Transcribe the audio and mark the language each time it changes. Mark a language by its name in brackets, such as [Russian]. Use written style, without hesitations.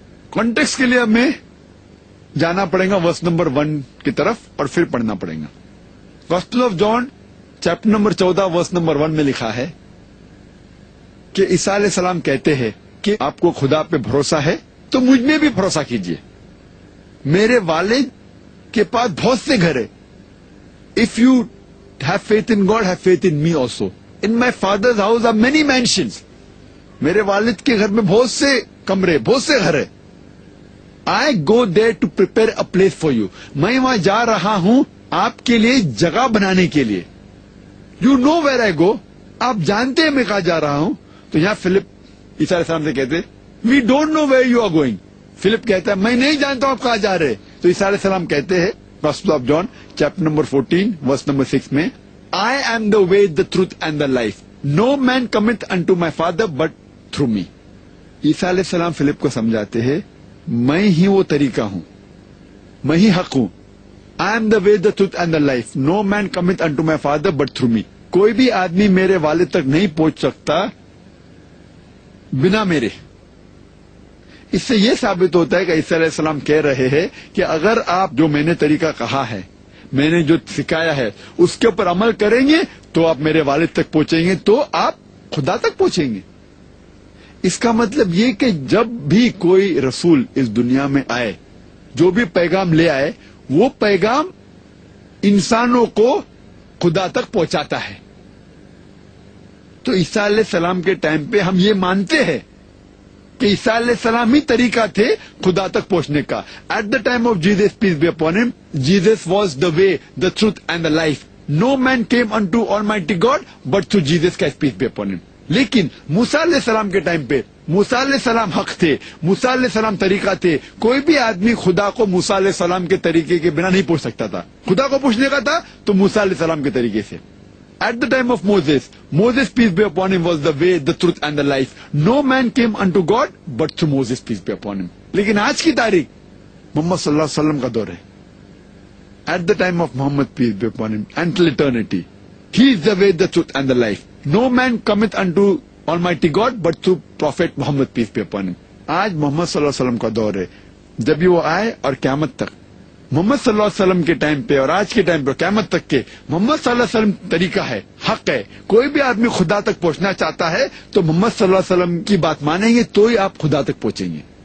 [Urdu] Context کے لیے ہمیں جانا پڑے گا ورس نمبر 1 کی طرف اور پھر پڑھنا پڑے گا. Gospel of John chapter number 14 verse number 1 میں لکھا ہے کہ عیسیٰ علیہ السلام کہتے ہیں کہ آپ کو خدا پہ بھروسہ ہے تو مجھ میں بھی بھروسہ کیجئے. میرے والد کے پاس بہت سے گھر ہے. [English] If you have faith in God, have faith in me also. In my father's house are many mansions. [Urdu] میرے والد کے گھر میں بہت سے کمرے, بہت سے گھر ہے. [English] I go there to prepare a place for you. [Urdu] میں وہاں جا رہا ہوں آپ کے لیے جگہ بنانے کے لیے. [English] You know where I go. [Urdu] آپ جانتے ہیں میں کہاں جا رہا ہوں. تو یہاں فلپ عیسیٰ علیہ السلام سے کہتے [English] We don't know where you are going. [Urdu] Flip کہتا ہے میں نہیں جانتا ہوں آپ کہاں جا رہے. تو عیسیٰ علیہ السلام کہتے ہیں gospel of John chapter number 14 verse number 6 میں, [English] I am the way, the truth and the life. No man cometh unto my father but through me. [Urdu] عیسیٰ علیہ السلام فلپ کو سمجھاتے ہیں میں ہی وہ طریقہ ہوں, میں ہی حق ہوں. [English] I am the way, the truth and the life. No man cometh unto my father but through me. [Urdu] کوئی بھی آدمی میرے والد تک نہیں پہنچ سکتا بنا میرے. اس سے یہ ثابت ہوتا ہے کہ عیسیٰ علیہ السلام کہہ رہے ہیں کہ اگر آپ جو میں نے طریقہ کہا ہے, میں نے جو سکھایا ہے اس کے اوپر عمل کریں گے تو آپ میرے والد تک پہنچیں گے, تو آپ خدا تک پہنچیں گے. اس کا مطلب یہ کہ جب بھی کوئی رسول اس دنیا میں آئے جو بھی پیغام لے آئے وہ پیغام انسانوں کو خدا تک پہنچاتا ہے. تو عیسیٰ علیہ السلام کے ٹائم پہ ہم یہ مانتے ہیں کہ عیسیٰ علیہ السلام ہی طریقہ تھے خدا تک پہنچنے کا. [English] At the time of Jesus peace be upon him, Jesus was the way, the truth and the life. No man came into almighty God but through Jesus Christ peace be upon him. [Urdu] لیکن موسیٰ علیہ السلام کے time پہ موسیٰ علیہ السلام حق تھے, موسیٰ علیہ السلام طریقہ تھے. کوئی بھی آدمی خدا کو موسیٰ علیہ السلام کے طریقے کے بنا نہیں پوچھ سکتا تھا. خدا کو پوچھنے کا تھا تو موسیٰ علیہ السلام کے طریقے سے. [English] At the time of Moses, peace be upon him, was the way, the truth and the life. No man came unto God but through Moses, peace be upon him. [Urdu] لیکن آج کی تاریخ محمد صلی اللہ علیہ وسلم کا دور ہے. [English] At the time of Muhammad, peace be upon him, until eternity, he is the way, the truth and the life. No man cometh unto Almighty God but through Prophet Muhammad, peace be upon him. [Urdu] آج محمد صلی اللہ علیہ وسلم کا دور ہے. جب بھی وہ آئے اور قیامت تک محمد صلی اللہ علیہ وسلم کے ٹائم پہ اور آج کے ٹائم پہ قیامت تک کے محمد صلی اللہ علیہ وسلم طریقہ ہے, حق ہے. کوئی بھی آدمی خدا تک پہنچنا چاہتا ہے تو محمد صلی اللہ علیہ وسلم کی بات مانیں گے تو ہی آپ خدا تک پہنچیں گے.